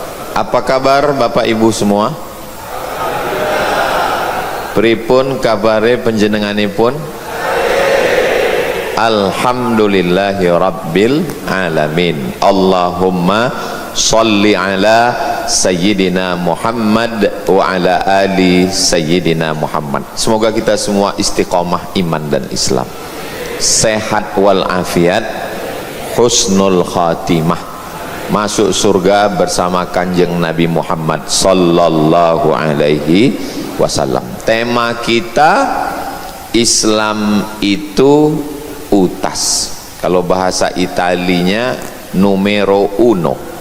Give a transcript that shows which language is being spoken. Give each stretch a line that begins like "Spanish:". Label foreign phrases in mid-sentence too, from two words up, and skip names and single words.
Indonesian: Apa kabar Bapak Ibu semua?
Javanese: Pripun kabare panjenenganipun?
Arabic: الحمد لله رب العالمين. اللهم صل على سيدنا محمد وعلى آل سيدنا محمد.
Indonesian: Semoga kita semua istiqomah iman dan Islam, sehat walafiat,
Arabic: حسن الخاتمة,
Indonesian: masuk surga bersama kanjeng Nabi Muhammad
Arabic: صلى الله عليه وسلم.
Indonesian: Tema kita Islam itu utas, kalau bahasa Italinya
Italian: numero uno.